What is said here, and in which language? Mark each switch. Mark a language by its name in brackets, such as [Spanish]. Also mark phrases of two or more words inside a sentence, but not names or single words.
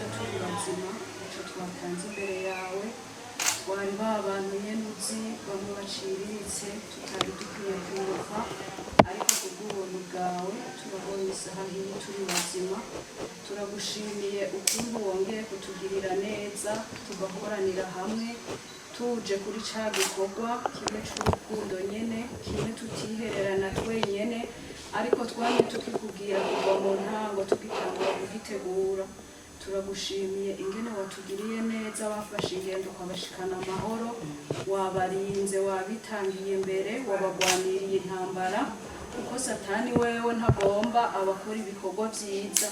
[Rundi] turi bazima icyo twatanze imbere yawe wari abantu nyene uzi bamwe baciriritse tutari dukwiye kumva ariko kubw'ubuntu bwawe turabonye isaha hino turi bazima turagushimiye ukuntu wongeye kutugirira neza tugakoranira hamwe tuje kuri ca gikorwa kimwe c'urukundo nyene kimwe tutihererana twenyene ariko twamye tukikubwira kuva mu ntango tugitangura kugitegura turagushimiye ingene watugiriye neza wafashe ingendo ukabashikana amahoro wabarinze wabitangiye mbere wabagwaniriye intambara kuko satani wewe ntagomba abakora ibikorwa vyiza